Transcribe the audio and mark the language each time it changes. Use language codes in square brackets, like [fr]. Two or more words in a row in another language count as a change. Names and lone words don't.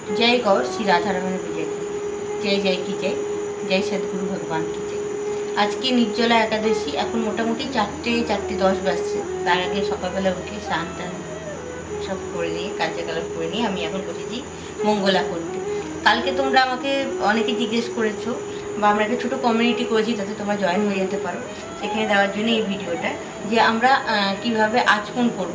[hi] जय गौर श्री राधा रमन विजय जय जय की जय जय सदगुरु भगवान की जय। [bn] আজ কে নির্জলা একাদশী এখন মোটামুটি 4:10 বাজছে। তার আগে সকালবেলা উঠে স্নান টান সব করে নিয়ে কার্যকলাপ করে নিয়ে আমি এখন বসেছি মঙ্গলা করতে। কালকে তোমরা আমাকে অনেকে জিজ্ঞেস করেছো বা আমরা একটা ছোটো কমিউনিটি করেছি, তাতে তোমরা জয়েন হয়ে যেতে পারো। সেখানে দেওয়ার জন্য এই ভিডিওটা যে আমরা কিভাবে আচমন করবো।